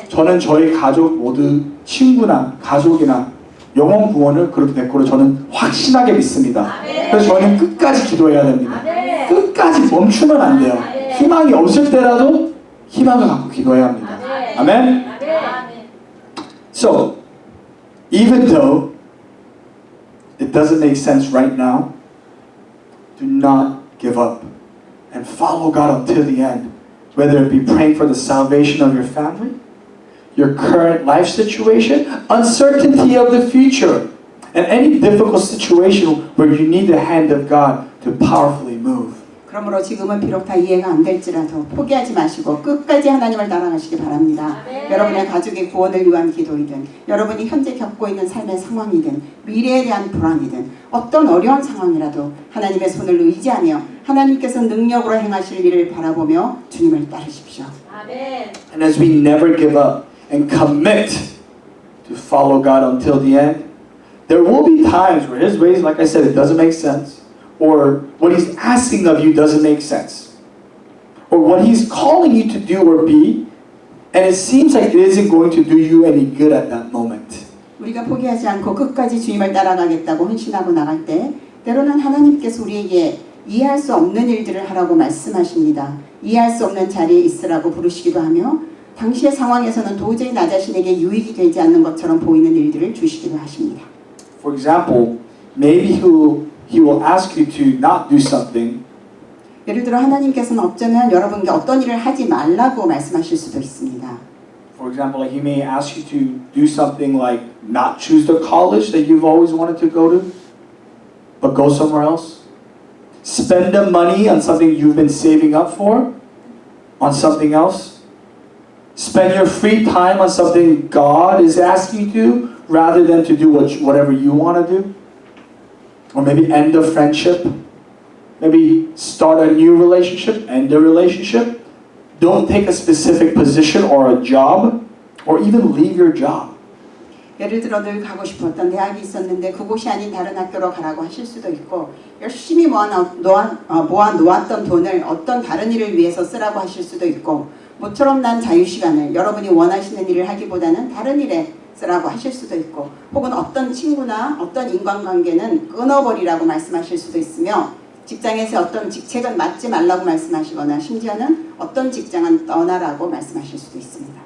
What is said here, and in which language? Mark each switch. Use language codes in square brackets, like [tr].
[ko] 저는 저희 가족 모두 친구나 가족이나 영혼 구원을 그렇게 됐고 저는 확신하게 믿습니다. 아멘. 그래서 저는 끝까지 기도해야 됩니다. 아멘. 끝까지 멈추면 안 돼요. 아멘. 희망이 없을 때라도 희망을 갖고 기도해야 합니다. 아멘. 아멘. 아멘. [en] So, even though it doesn't make sense right now, do not give up and follow God until the end. Whether it be praying for the salvation of your family, your current life situation, uncertainty of the future, and any difficult situation where you need the hand of God to powerfully move. [ko] 그러므로 지금은 비록 다 이해가 안 될지라도 포기하지 마시고 끝까지 하나님을 따라가시기 바랍니다. 아멘. 여러분의 가족의 구원을 위한 기도이든 여러분이 현재 겪고 있는 삶의 상황이든 미래에 대한 불안이든 어떤 어려운 상황이라도 하나님의 손을 의지하며 하나님께서 능력으로 행하실 일을 바라보며 주님을 따르십시오. 아멘. [en] And as we never give up and commit to follow God until the end, there will be times where His ways, like I said, it doesn't make sense. Or what He's asking of you doesn't make sense. Or what He's calling you to do or be and it seems like it isn't going to do you any good at that moment. [ko] 우리가 포기하지 않고 끝까지 주님을 따라가겠다고 헌신하고 나갈 때 때로는 하나님께서 우리에게 이해할 수 없는 일들을 하라고 말씀하십니다. 이해할 수 없는 자리에 있으라고 부르시기도 하며 당시의 상황에서는 도저히 나 자신에게 유익이 되지 않는 것처럼 보이는 일들을 주시기도 하십니다. [en] For example, maybe he will ask you to not do something, [ko] 예를 들어 하나님께서는 어쩌면 여러분께 어떤 일을 하지 말라고 말씀하실 수도 있습니다. [en] for example, like he may ask you to do something like not choose the college that you've always wanted to go to, but go somewhere else. Spend the money on something you've been saving up for, on something else. Spend your free time on something God is asking you to, rather than to do whatever you want to do. Or maybe end a friendship. Maybe start a new relationship, end a relationship. Don't take a specific position or a job, or even leave your job. [ko] 예를 들어 늘 가고 싶었던 대학이 있었는데 그곳이 아닌 다른 학교로 가라고 하실 수도 있고 열심히 모아 놓았던 돈을 어떤 다른 일을 위해서 쓰라고 하실 수도 있고 모처럼 난 자유시간을 여러분이 원하시는 일을 하기보다는 다른 일에 쓰라고 하실 수도 있고 혹은 어떤 친구나 어떤 인간관계는 끊어버리라고 말씀하실 수도 있으며 직장에서 어떤 직책은 맡지 말라고 말씀하시거나 심지어는 어떤 직장은 떠나라고 말씀하실 수도 있습니다.